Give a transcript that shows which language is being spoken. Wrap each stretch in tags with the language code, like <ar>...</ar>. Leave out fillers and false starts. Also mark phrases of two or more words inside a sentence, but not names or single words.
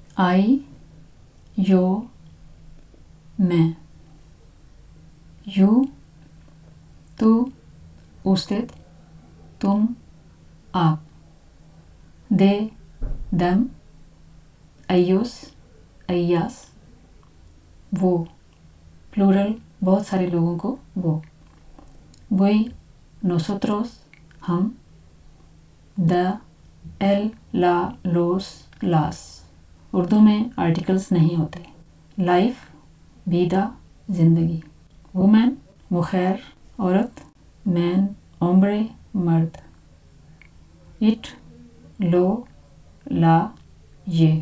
<en>I,</en> <es>yo, میں.</es> <ur>You, تو, usted, تم, آپ.</ur> <en>They, them,</en> <es>ellos, ellas,</es> <ur>وہ, plural بہت سارے لوگوں کو وہ.</ur> <en>We, nosotros, ہم. The,</en> <es>el, la, los, las.</es> <ur>اردو میں آرٹیکلس نہیں ہوتے. لائف, ویدا, زندگی. وومن, مخیر, عورت. مین, ہومبرے, مرد.</ur> <es>اٹ, lo, la, یہ.</es>